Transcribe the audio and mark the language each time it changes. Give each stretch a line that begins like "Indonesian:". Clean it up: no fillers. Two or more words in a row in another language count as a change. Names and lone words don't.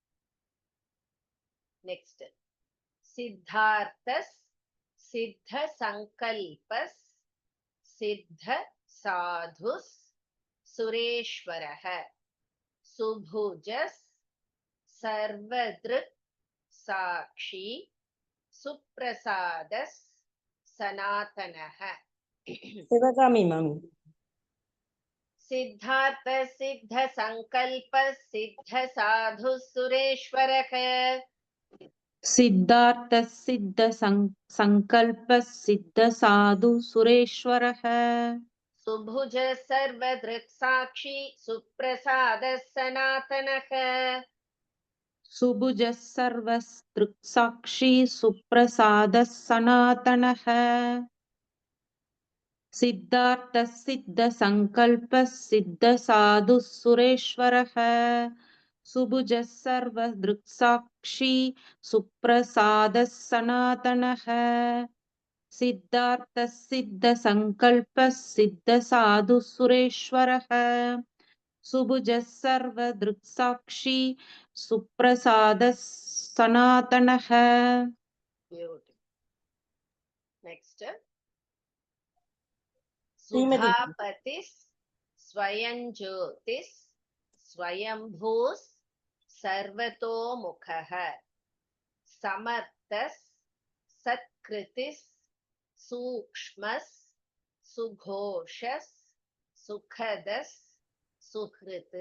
Sanskrit: நெக்ஸ்ட் सिद्धार्थः सिद्ध सङ्कल्पः सिद्ध साधुः सुरेश्वरः सुभुजः सर्वदृक् साक्षी सुप्रसादः सनातनः.
Tamil: சிவகாமி மேம்.
Sanskrit: सिद्धार्थ सिद्ध सङ्कल्प सिद्ध साधु सुरेश्वरः. सिद्धार्थ सिद्ध संकल्प सिद्ध साधु सुरेश्वरः. सुभुज सर्वदृक् साक्षी सुप्रसाद सनातनः. सुभुज सर्वदृक्साक्षी सुप्रसादः सनातनः. सिद्धार्थ सिद्ध संकल्प सिद्ध साधु सुरेश्वरः. सुभुज सर्वदृक्साक्षी सुप्रसादः सनातनः. सिद्धार्थ सिद्ध संकल्प सिद्ध साधु सुरेश्वरः. सुभुज सर्वदृक्साक्षी सुप्रसादः सनातनः. நெக்ஸ்ட் सुधापतिः स्वयंज्योतिः स्वयम्भूः सर्वतोमुखः समर्थः सत्कृतिः सूक्ष्मः सुघोषः सुखदः सुहृत्.